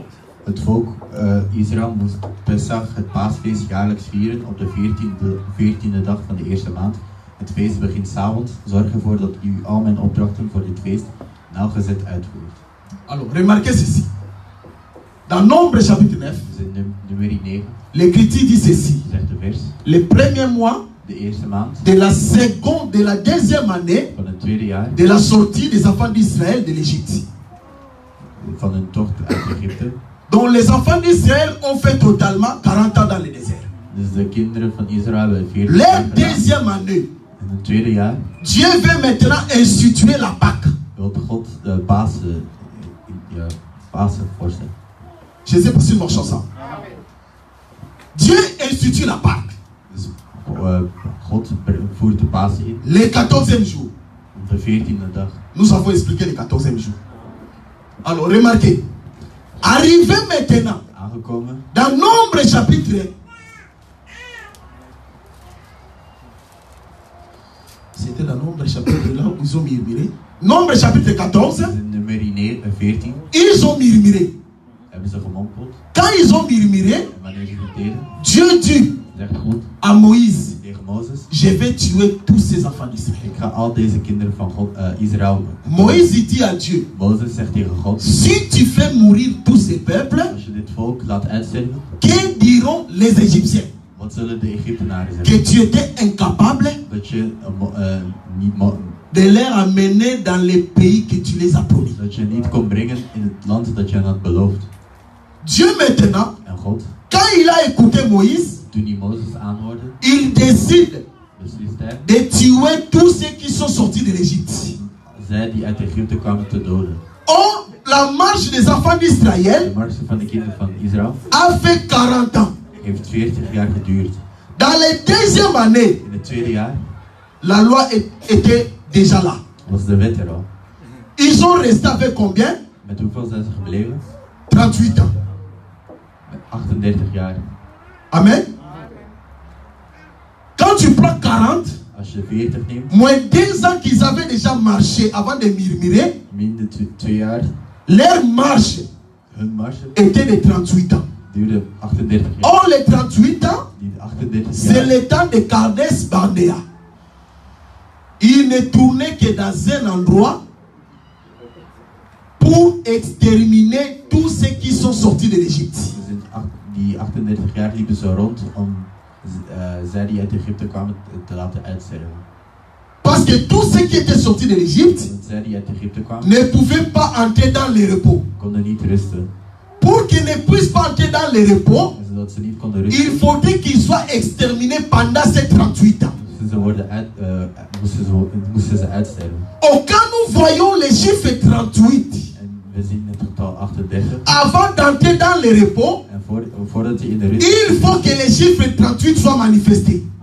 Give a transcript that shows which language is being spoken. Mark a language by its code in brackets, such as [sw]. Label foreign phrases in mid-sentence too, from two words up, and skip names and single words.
[nl] Het volk Israël moest Pesach, het paasfeest, jaarlijks vieren op de 14e dag van de eerste maand. Het feest begint 's avonds. Zorg ervoor dat u al mijn opdrachten voor dit feest nauwgezet uitvoert. [fr] Alors, remarquez ceci. Dans Nombre chapitre 9, [nl] Dus in nummer 9 [fr] l'Écriture dit ceci. [nl] zegt de vers. [fr] Le premier mois [nl] De eerste maand [fr] de la deuxième année [nl] van het tweede jaar [fr] de la sortie des enfants d'Israël de l'Égypte. [nl] van hun tocht uit Egypte. [fr] Donc les enfants d'Israël ont fait totalement 40 ans dans le désert. [nl] Dus de kinderen van Israël hebben 40 [fr] Leur [nl] jaar gedaan. [fr] deuxième année, [nl] In het tweede jaar [fr] Dieu veut maintenant instituer la Pâque. [nl] wil God de Pasen voorstellen. [fr] Je sais pas si nous ça. Dieu institue la Pâque. [nl] Dus God voert de Pasen in. [fr] Le 14e jour. [nl] Op de 14e dag. [fr] Nous avons expliqué le 14e jour. Alors, remarquez. Arrivé maintenant, [nl] Aangekomen [fr] dans Nombre chapitre, c'était dans Nombre chapitre là où ils ont murmuré. Nombre chapitre 14, [nl] dus in nummer 14 [fr] ils ont murmuré. [nl] hebben ze gemompeld. [fr] Quand ils ont murmuré, [nl] En wanneer ze het deden, [fr] Dieu dit [nl] zegt God [fr] à Moïse, [nl] tegen Mozes: [fr] je vais tuer tous ces enfants d'Israël. [nl] ik ga al deze kinderen van Israël. [fr] Moïse dit à Dieu, [nl] Mozes zegt tegen God: [fr] si tu fais mourir tous ces peuples, [nl] als je dit volk laat uitsterven, [fr] que diront les Égyptiens? [nl] wat zullen de Egyptenaren [fr] Que [nl] zeggen? [fr] tu étais incapable [nl] Dat je niet [fr] de les amener dans les pays que tu les as promis. [nl] dat je niet kon brengen in het land dat je hen had beloofd. [fr] Dieu maintenant, [nl] En God, [fr] quand il a écouté Moïse, [nl] toen hij Mozes aanhoorde, [fr] il décide [nl] besliste hij [fr] de tuer tous ceux qui sont sortis de l'Égypte. [nl] zij die uit Egypte kwamen te doden. [fr] Or, la marche des enfants [nl] De [fr] d'Israël [nl] mars van de kinderen van Israël [fr] a fait 40 ans. [nl] heeft 40 jaar geduurd. [fr] Dans la deuxième année, [nl] In het tweede jaar [fr] la loi était déjà là. [nl] was de wet er al. [fr] Ils sont restés avec combien? [nl] Met hoeveel zijn ze gebleven? [fr] 38 ans. [nl] Met 38 jaar. [fr] Amen. Quand tu prends 40, [nl] Als je 40 neemt, [fr] moins 2 ans qu'ils avaient déjà marché avant de murmurer, [nl] minder 2 jaar, [fr] leur marche [nl] hun marge [fr] était de 38 ans. [nl] duurde 38 jaar. [fr] Or, les 38 ans, [nl] Die [fr] C'est le temps de Kades Barnea. Il ne tournait que dans un endroit pour exterminer tous ceux qui sont sortis de l'Égypte. [nl] Die 38 jaar liepen ze rond om zij die uit Egypte kwamen te laten uitsterven. [fr] Parce que tous ceux qui étaient sortis de l'Égypte ne pouvaient pas entrer dans le repos. Pour qu'ils ne puissent pas entrer dans le repos, il faudrait qu'ils soient exterminés pendant ces 38 ans. Oh, quand nous voyons les chiffres 38, avant d'entrer dans le repos, il faut que les chiffres 38 soient manifestés.